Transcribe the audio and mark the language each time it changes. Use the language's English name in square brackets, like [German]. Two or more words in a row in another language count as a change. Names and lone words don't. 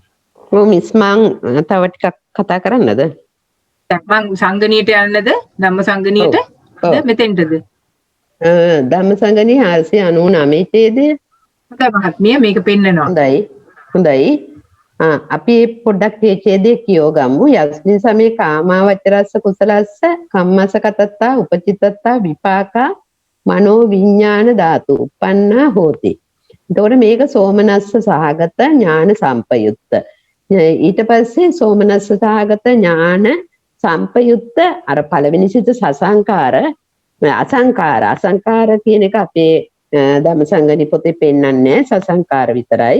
[Sinhala] ඔව් මිස් මං තව ටිකක් කතා කරන්නද? දැන් මං සංගණියට යන්නද? ධම්ම සංගණියට? මෙතෙන්ටද? ධම්ම සංගණිය 499 තේද? හොඳයි මහත්මිය මේක පෙන්නනවා. හොඳයි. අපි පොඩ්ඩක් මේ ඡේදයේ කියෝ ගමු. [Pali] යස්මින් සමේ කාමාවචරස්ස කුසලස්ස කම්මස කතත්තා උපචිතත්තා විපාකා මනෝ විඥාන ධාතු උපන්නා හෝති. [Sinhala] එතකොට මේක සෝමනස්ස සහගත ඥාන සම්පයුක්ත. ඊට පස්සේ සෝමනස්ස සහගත ඥාන සම්පයුක්ත අර පළවෙනි සිත සසංකාර අසංකාර කියන එක අපේ ධම්මසංගණි පොතේ පෙන්නන්නේ සසංකාර විතරයි.